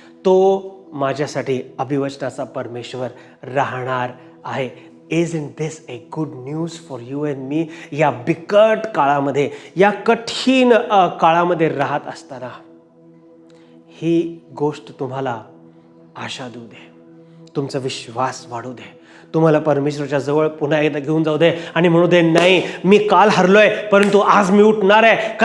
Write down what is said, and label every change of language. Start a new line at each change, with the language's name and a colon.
Marathi: तो माझ्यासाठी अभिवचनाचा परमेश्वर राहणार आहे.
English: Isn't this a good news for you and me?
Marathi: या बिकट काळामध्ये, या कठीण काळामध्ये राहत असताना ही गोष्ट तुम्हाला आशा देऊ दे, तुमचा विश्वास वाढू दे, तुम्हाला परमेश्वराच्या जवळ पुन्हा एकदा घेऊन जाऊ दे आणि म्हणू दे, नाही, मी काल हरलोय परंतु आज मी उठणार आहे.